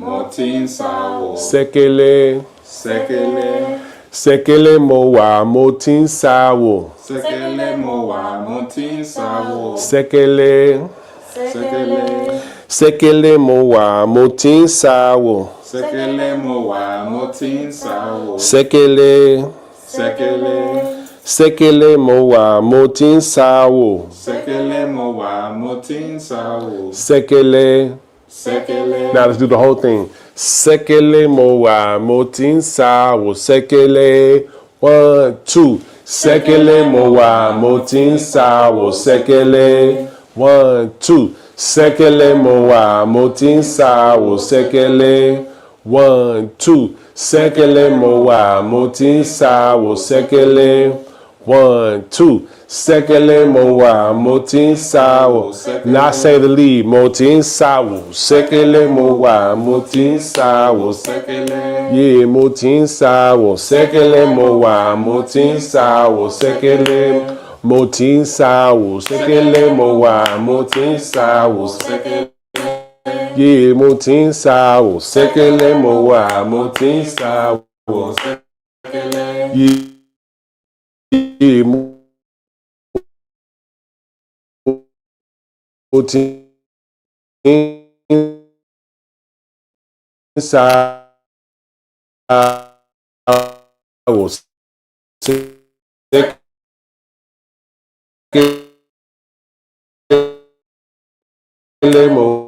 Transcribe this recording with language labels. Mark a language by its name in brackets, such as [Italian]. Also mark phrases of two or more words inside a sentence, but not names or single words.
[Yoruba] sekele mowa motin sawo sekele mowa motin sawo sekele mowa motin sawo sekele. [English] Now let's do the whole thing. [Yoruba] Sekele mowa motin sawo sekele. 1, 2. Sekele mowa motin sawo sekele. 1, 2. Sekele mowa motin sawo sekele. 1, 2. Sekele mowa motin sawo sekele. 1, 2. Sekele mowa motin sawo. [English] Now say the lead. [Yoruba] Motin sawo. Sekele mowa motin sawo. Yeah, motin sawo. Sekele mowa motin sawo. Sekele motin sawo. Sekele mowa motin sawo. Yeah, motin sawo. Sekele mowa motin sawo. Yeah. mo ti ń ṣàwòṣe mo